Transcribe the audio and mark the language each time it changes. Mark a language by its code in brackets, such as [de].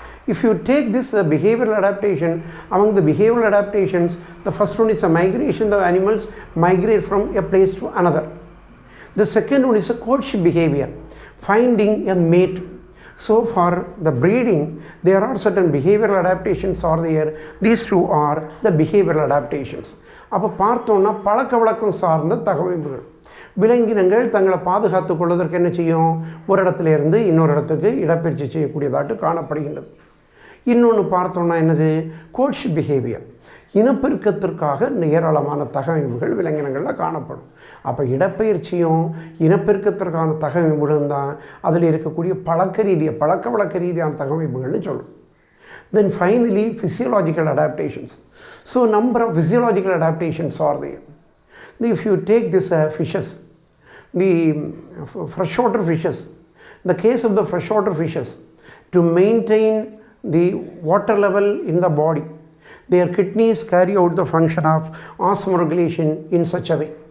[en] If you take this, the behavioral adaptation, among the behavioral adaptations, the first one is a migration. The animals migrate from a place to another. The second one is a courtship behavior, finding a mate. So for the breeding, there are certain behavioral adaptations are there. These two are the behavioral adaptations. [ta] அப்போ பார்த்தோன்னா பழக்க வழக்கம் சார்ந்த தகவமைப்புகள். விலங்கினங்கள் தங்களை பாதுகாத்து கொள்வதற்கு என்ன செய்யும், ஒரு இடத்துல இருந்து இன்னொரு இடத்துக்கு இடப்பெயர்ச்சி செய்யக்கூடியதாட்டு காணப்படுகின்றது. இன்னொன்று பார்த்தோன்னா என்னது, கோர்ட்ஷிப் பிஹேவியர், இனப்பெருக்கத்திற்காக ஏராளமான தகவமைப்புகள் விலங்கினங்களில் காணப்படும். அப்போ இடப்பெயர்ச்சியும் இனப்பெருக்கத்திற்கான தகவமைப்புகளும் தான் அதில் இருக்கக்கூடிய பழக்க வழக்க ரீதியான தகவமைப்புகள்னு சொல்லும். [en] Then finally physiological adaptations. So number of physiological adaptations are there. If you take this fishes, the freshwater fishes, in the case of the freshwater fishes, to maintain the water level in the body, their kidneys carry out the function of osmoregulation in such a way.